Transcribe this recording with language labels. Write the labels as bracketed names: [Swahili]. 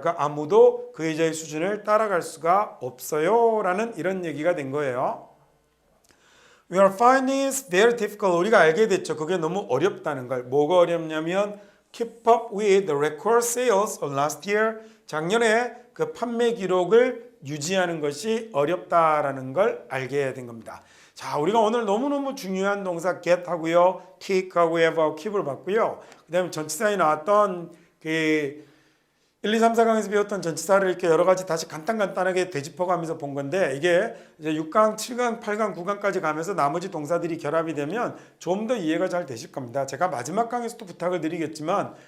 [Korean] 그러니까 아무도 그 여자의 수준을 따라갈 수가 없어요. 라는 이런 얘기가 된 거예요. [English] We are finding it very difficult. [Korean] 우리가 알게 됐죠. 그게 너무 어렵다는 걸. 뭐가 어렵냐면 [English] keep up with the record sales of last year. [Korean] 작년에 그 판매 기록을 유지하는 것이 어렵다라는 걸 알게 된 겁니다. 자, 우리가 오늘 너무너무 중요한 동사 get 하고요. kick하고 have하고 keep을 봤고요. 그 다음에 전치사에 나왔던 그 1, 2, 3, 4강에서 배웠던 전치사를 이렇게 여러 가지 다시 간단하게 되짚어가면서 본 건데 이게 이제 6강, 7강, 8강, 9강까지 가면서 나머지 동사들이 결합이 되면 좀 더 이해가 잘 되실 겁니다. 제가 마지막 강에서도 부탁을 드리겠지만